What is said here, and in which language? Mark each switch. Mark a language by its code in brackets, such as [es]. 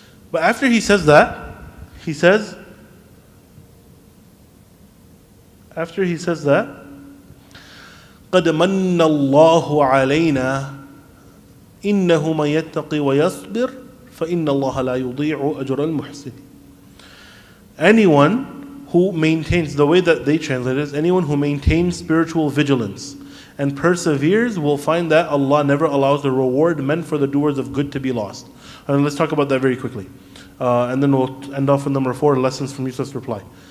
[en] But after he says that, he says, After he says that, [ar] قَدْ مَنَّ اللَّهُ عَلَيْنَا إِنَّهُ مَن يَتَّقِ وَيَصْبِرْ فَإِنَّ اللَّهَ لَا يُضِيعُ أَجْرَ الْمُحْسِنِينَ. [en] Anyone who maintains, the way that they translate it is, anyone who maintains spiritual vigilance and perseveres will find that Allah never allows the reward meant for the doers of good to be lost. And let's talk about that very quickly. And then we'll end off with number 4, lessons from Yusuf's reply.